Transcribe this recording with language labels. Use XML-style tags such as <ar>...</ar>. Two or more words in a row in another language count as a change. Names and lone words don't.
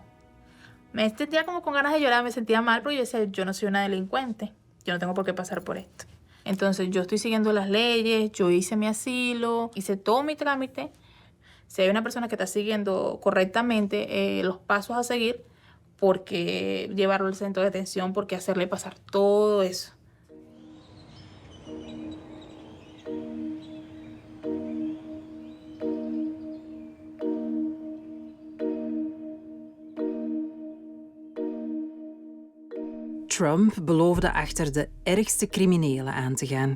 <es>Me sentía como con ganas de llorar, me sentía mal porque yo decía, yo no soy una delincuente, yo no tengo por qué pasar por esto. Entonces yo estoy siguiendo las leyes, yo hice mi asilo, hice todo mi trámite. Si hay una persona que está siguiendo correctamente los pasos a seguir, ¿por qué llevarlo al centro de detención? ¿Por qué hacerle pasar todo eso?</es> <nl>Trump beloofde achter de ergste criminelen aan te gaan.</nl>